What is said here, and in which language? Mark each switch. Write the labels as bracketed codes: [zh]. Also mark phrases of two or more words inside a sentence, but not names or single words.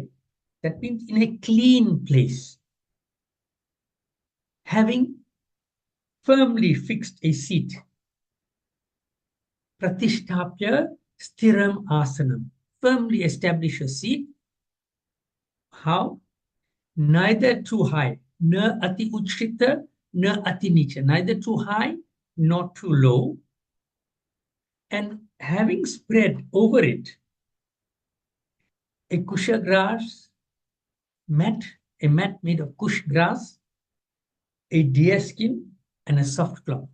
[en] That means in a clean place, having firmly fixed a seat. [sa] Pratishtapya Stiram Asanam. [en] Firmly establish a seat. How? Neither too high, [sa] na ati uchrita, na ati nicha. [en] Neither too high, nor too low. And having spread over it a kusha grass mat, a mat made of kush grass, a deer skin, and a soft cloth.